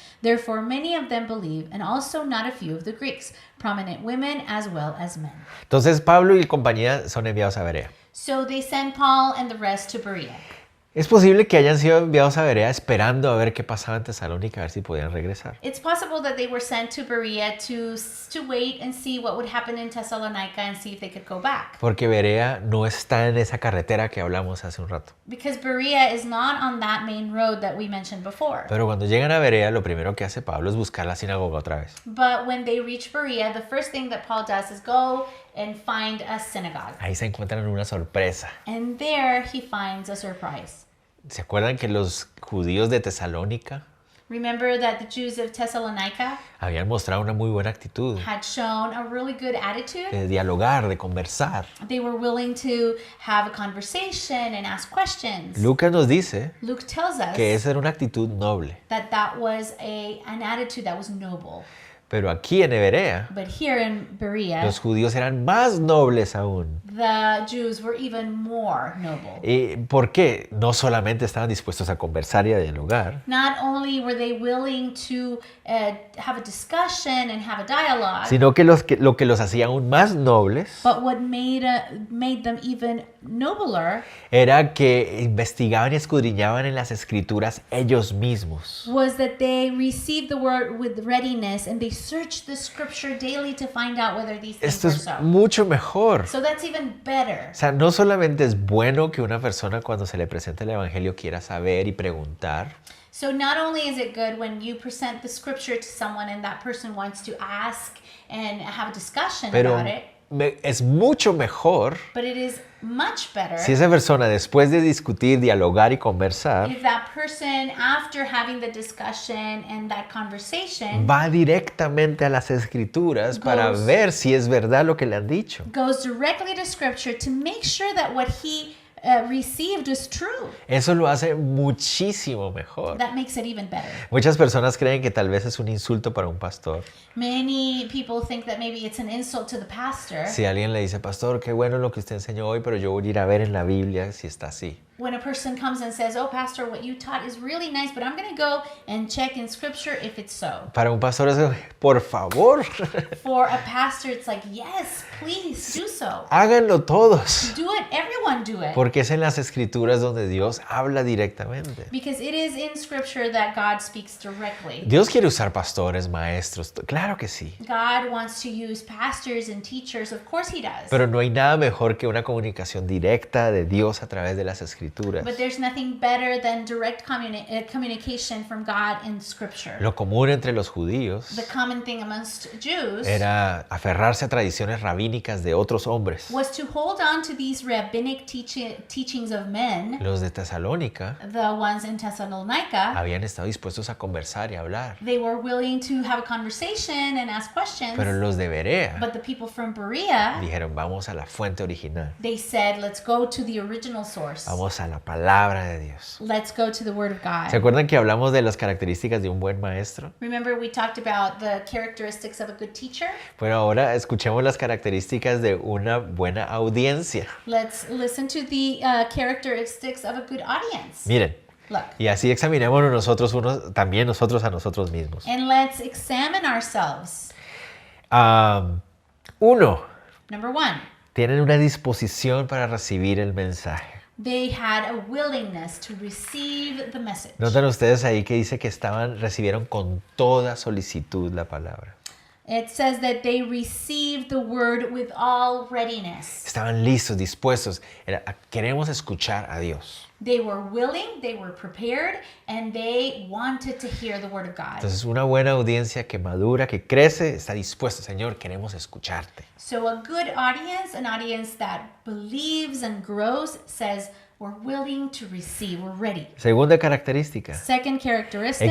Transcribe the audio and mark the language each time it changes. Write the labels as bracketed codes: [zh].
[en] Therefore many of them believed, and also not a few of the Greeks, prominent women as well as men. [es] Entonces Pablo y compañía son enviados a Berea. [en] So they sent Paul and the rest to Berea. [es] Es posible que hayan sido enviados a Berea esperando a ver qué pasaba en Tesalónica, a ver si podían regresar. [en] It's possible that they were sent to Berea to wait and see what would happen in Thessalonica and see if they could go back. [es] Porque Berea no está en esa carretera que hablamos hace un rato. [en] Because Berea is not on that main road that we mentioned before. [es] Pero cuando llegan a Berea, lo primero que hace Pablo es buscar la sinagoga otra vez. [en] But when they reach Berea, the first thing that Paul does is go and find a synagogue. [es] Ahí se encuentran una sorpresa. [en] And there he finds a surprise. [es] ¿Se acuerdan que los judíos de Tesalónica [en] Remember that the Jews of Thessalonica [es] habían mostrado una muy buena actitud [en] had shown a really good attitude? [es] de dialogar, de conversar? [en] They were willing to have a conversation and ask questions. [es] Lucas nos dice [en] Luke tells us [es] que esa era una actitud noble. [en] that was an attitude that was noble. [es] Pero aquí en Berea, [en] But here in Berea, [es] los judíos eran más nobles aún. [en] the Jews were even more noble. [es] ¿Y por qué? No solamente estaban dispuestos a conversar y a dialogar, [en] Not only were they willing to have a discussion and have a dialogue, [es] sino que lo que los hacía aún más nobles [en] but what made them even nobler [es] era que investigaban y escudriñaban en las escrituras ellos mismos. [en] was that they received the word with readiness and they searched the scripture daily to find out whether these things [es] Esto [en] were [es] es [en] so. [es] mucho mejor. [en] So that's even better. [es] O sea, no solamente es bueno que una persona cuando se le presenta el evangelio quiera saber y preguntar, [en] So not only is it good when you present the scripture to someone and that person wants to ask and have a discussion [es] pero [en] about it, [es] es mucho mejor [en] but it is much better [es] si esa persona después de discutir, dialogar y conversar [en] if that person, after having the discussion and that conversation, [es] va directamente a las escrituras para [en] Goes- [es] ver si es verdad lo que le han dicho. [en] goes directly to scripture to make sure that what he received is true. [es] Eso lo hace muchísimo mejor. [en] That makes it even better. [es] Muchas personas creen que tal vez es un insulto para un pastor. [en] Many people think that maybe it's an insult to the pastor [es] Si alguien le dice, pastor, qué bueno lo que usted enseñó hoy, pero yo voy a ir a ver en la Biblia si está así. [en] when a person comes and says, "Oh, pastor, what you taught is really nice, but I'm going to go and check in scripture if it's so." [es] Para un pastor es, por favor, [en] For a pastor, it's like, "Yes, please do so. [es] háganlo todos. [en] Do it. Everyone do it." [es] Porque es en las escrituras donde Dios habla directamente. [en] Because it is in scripture that God speaks directly. [es] Dios quiere usar pastores, maestros, claro que sí. [en] God wants to use pastors and teachers. Of course he does. [es] Pero no hay nada mejor que una comunicación directa de Dios a través de las escrituras. [en] But there's nothing better than direct communication from God in scripture. [es] Lo común entre los judíos [en] The common thing amongst Jews [es] era aferrarse a tradiciones rabínicas de otros hombres. [en] was to hold on to these rabbinic teachings of men. [es] Los de Tesalónica [en] The ones in Thessalonica, [es] habían estado dispuestos a conversar y hablar. [en] they were willing to have a conversation and ask questions. [es] Pero los de Berea [en] But the people from Berea, [es] dijeron, vamos a la fuente original. [en] they said, let's go to the original source. [es] Vamos a la palabra de Dios. [en] Let's go to the Word of [es] ¿Se [en] God. [es] acuerdan que hablamos de las características de un buen maestro? [en] Remember we talked about the characteristics of a good teacher? [es] Bueno, ahora escuchemos las características de una buena audiencia. [en] Let's listen to the characteristics of a good audience. [es] Miren, [en] Look, [es] y así examinémonos también nosotros a nosotros mismos. [en] and let's examine ourselves. [es] Uno, [en] Number one, [es] tienen una disposición para recibir el mensaje. [en] they had a willingness to receive the message. [es] Notan ustedes ahí que dice que recibieron con toda solicitud la palabra. [en] It says that they received the word with all readiness. [es] Estaban listos, dispuestos. Queremos escuchar a Dios. [en] They were willing, they were prepared, and they wanted to hear the word of God. [es] Entonces, una buena audiencia que madura, que crece, está dispuesta. Señor, queremos escucharte. [en] So a good audience, an audience that believes and grows, says, we're willing to receive, we're ready. [es] Segunda característica. [en] Second characteristic,